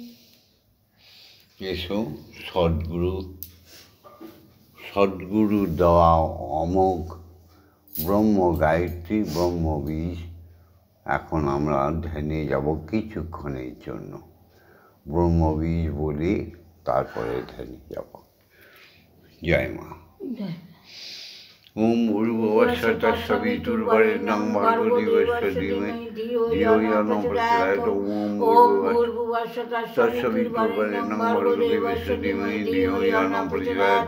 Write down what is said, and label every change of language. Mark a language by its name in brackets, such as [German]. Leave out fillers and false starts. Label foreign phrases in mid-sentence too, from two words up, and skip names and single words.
[Bangla] এসো সদ্গুরু দেওয়া অমোঘ ব্রহ্ম গায়ত্রী ব্রহ্মবীজ এখন আমরা ধ্যানে যাব কিছুক্ষণের জন্য। ব্রহ্মবীজ বলি তারপরে ধ্যানে যাব। জয় মা। [Sanskrit] ওম ভূর্ভুবস্সঃ তৎসবিতুর্বরেণ্যং ভর্গো দেবস্য ধীমহি ধিয়ো ইয়ো ন প্রচোদয়াৎ। ওম ভূর্ভুবস্সঃ তৎসবিতুর্বরেণ্যং ভর্গো দেবস্য ধীমহি ধিয়ো ইয়ো ন প্রচোদয়াৎ।